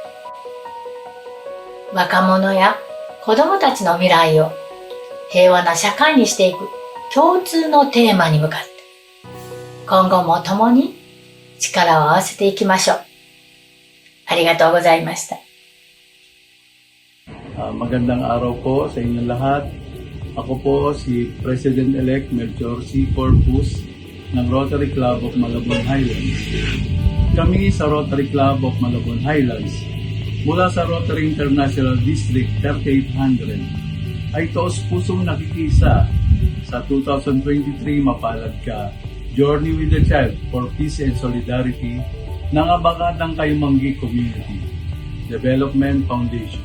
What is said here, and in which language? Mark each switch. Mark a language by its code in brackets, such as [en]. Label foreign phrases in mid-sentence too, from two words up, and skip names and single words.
[ja] 若者や子供たちの未来を平和な社会にしていく共通のテーマに向かって、今後も共に力を合わせていきましょう。ありがとうございました。 [tl] Magandang araw po sa inyong lahat. Ako po si President-elect Melchor C. Corpus ng Rotary Club of Malabon Highlands. Kami sa Rotary Club of Malabon Highlands mula sa Rotary International District 3800 ay taos-pusong nakikisa sa 2023 Mapalad Ka Journey with the Child for Peace and Solidarity ng Abakadang Kayumanggi Community Development Foundation.